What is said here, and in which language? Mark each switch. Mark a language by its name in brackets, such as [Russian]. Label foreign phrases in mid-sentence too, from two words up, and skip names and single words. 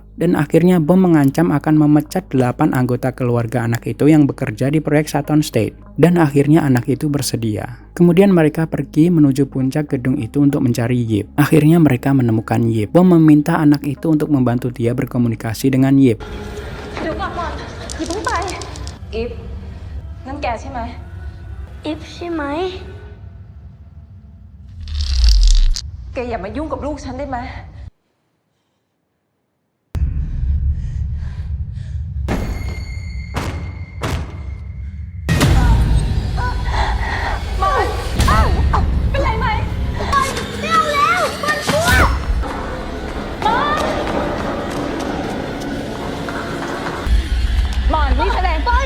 [Indonesian] Dan akhirnya Bom mengancam akan memecat 8 anggota keluarga anak itu yang bekerja di proyek Saturn State. Dan akhirnya anak itu bersedia. Kemudian mereka pergi menuju puncak gedung itu untuk mencari Yip. Akhirnya mereka menemukan Yip. Bom meminta anak itu untuk membantu dia berkomunikasi dengan Yip. [Thai] เดี๋ยวก่อนหมอนอย่าเพิ่งไปอิฟนั่นแกใช่ไหม อิฟใช่ไหม แกอย่ามายุ่งกับลูกฉันได้ไหม หมอนเป็นไรไหมไม่เอาแล้วมันกลัวหมอนนี่แสดงหมอน